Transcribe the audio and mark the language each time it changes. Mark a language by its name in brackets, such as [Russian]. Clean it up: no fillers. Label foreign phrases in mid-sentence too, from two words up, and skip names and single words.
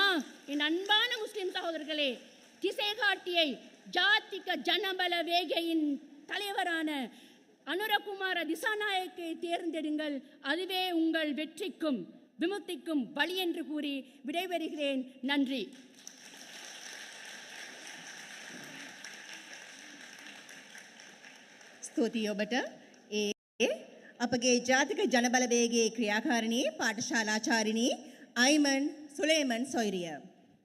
[Tamil] என் அன்பான முஸ்லிம் சகோதரர்களே, திசை காட்டியை ஜாதிக ஜனபல வேகையின் தலைவரான அனுரகுமார திசாநாயக்கை தேர்ந்தெடுங்கள். அதுவே உங்கள் வெற்றிக்கும் விமுக்திக்கும் வழி என்று கூறி விடைபெறுகிறேன். நன்றி. [Sinhala] ස්තුතියි ඔබට. අපගේ ජාතික ජනබලවේගයේ ක්‍රියාකාරිණී පාඨශාලාචාරිණී අයිමන් සුලේමන් සොයිරිය.